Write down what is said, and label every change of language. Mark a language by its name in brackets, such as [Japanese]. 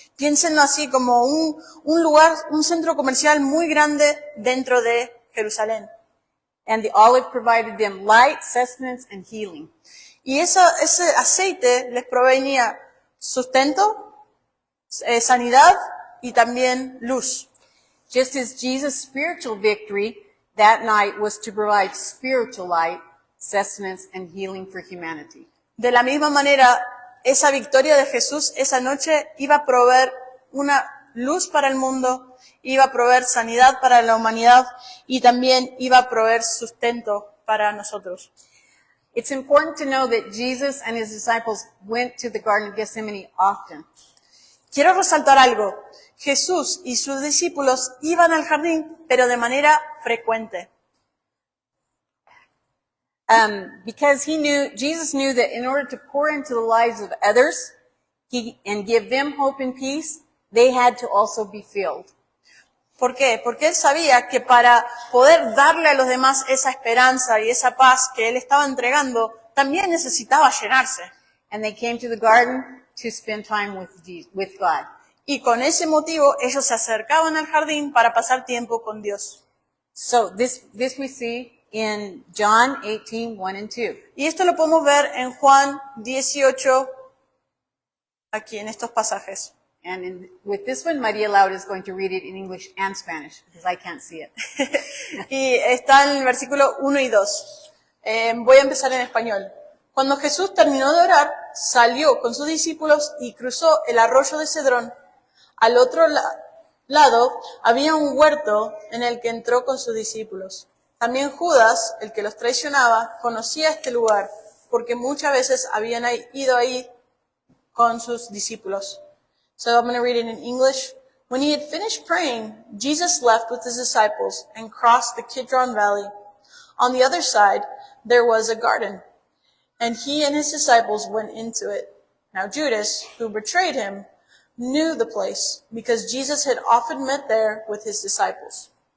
[Spanish] Piénsenlo así como un lugar, un centro comercial muy grande dentro de Jerusalén. [English] And the olive provided them light, sustenance, and healing. [Spanish] Y ese aceite les provenía sustento, sanidad y también luz. [English] Just as Jesus' spiritual victory that night was to provide spiritual light, sustenance, and healing for humanity. [Spanish] De la misma manera, esa victoria de Jesús esa noche iba a proveer una luz para el mundo, iba a proveer sanidad para la humanidad y también iba a proveer sustento para nosotros. [English] It's important to know that Jesus and his disciples went to the Garden of Gethsemane often. [Spanish] Quiero resaltar algo. Jesús y sus discípulos iban al jardín, pero de manera frecuente. [English] Because Jesus knew that in order to pour into the lives of others and give them hope and peace, they had to also be filled. [Spanish] ¿Por qué? Porque él sabía que para poder darle a los demás esa esperanza y esa paz que él estaba entregando, también necesitaba llenarse. [English] And they came to the garden to spend time with God. [Spanish] Y con ese motivo, ellos se acercaban al jardín para pasar tiempo con Dios. [English] So this we see in John 18:1 and 2. [Spanish] Y esto lo podemos ver en Juan 18, aquí en estos pasajes. [English] And with this one, Maria Laura is going to read it in English and Spanish, because I can't see it. [Spanish] Y está en el versículo 1 y 2. Voy a empezar en español. Cuando Jesús terminó de orar, salió con sus discípulos y cruzó el arroyo de Cedrón. Al otro lado había un huerto en el que entró con sus discípulos. También Judas, el que los traicionaba, conocía este lugar, porque muchas veces habían ido ahí con sus discípulos. [English] So I'm going to read it in English. When he had finished praying, Jesus left with his disciples and crossed the Kidron Valley. On the other side, there was a garden, and he and his disciples went into it. Now Judas, who betrayed him, knew the place, because Jesus had often met there with his disciples.